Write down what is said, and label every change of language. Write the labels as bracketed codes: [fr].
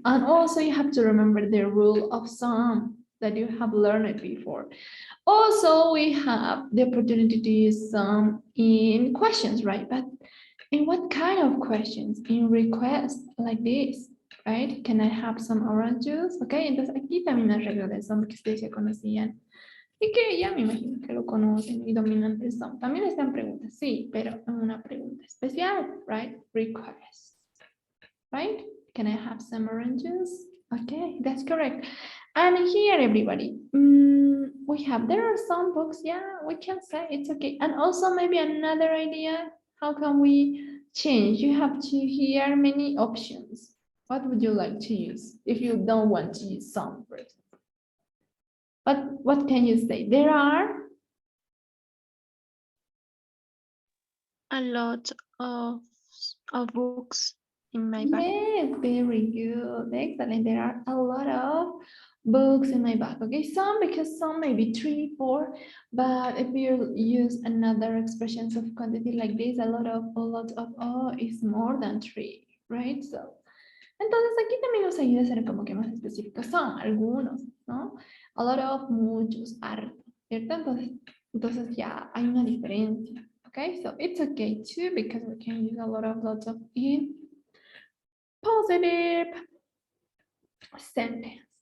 [en] And also you have to remember the rule of sum that you have learned before. Also, we have the opportunity to use sum in questions, right? But in what kind of questions? In requests like this, right? Can I have some orange juice? [es] Okay, entonces aquí también me arreglo de sum que ustedes ya conocían. Y que ya me imagino que lo conocen y dominan el sum. También están preguntas, sí, pero en una pregunta especial, right? [en] Request. Right? Can I have some oranges? Okay, that's correct. And here, everybody, we have, there are some books, yeah, we can say it's okay. And also maybe another idea, how can we change? You have to hear many options. What would you like to use if you don't want to use some, for example? But what can you say? There are a lot of books in my bag. Yes, very good. Excellent. There are a lot of books in my bag. Okay, some because some maybe 3, 4, but if you use another expressions of quantity like this, a lot of is more than 3, right? [es] So, entonces aquí también nos ayuda a ser como que más específicos. Son algunos, ¿no? [en] A lot of, [es] muchos, harto, ¿cierto? Entonces ya hay una diferencia. [en] Okay, so it's okay too because we can use a lot of lots of in positive sentence.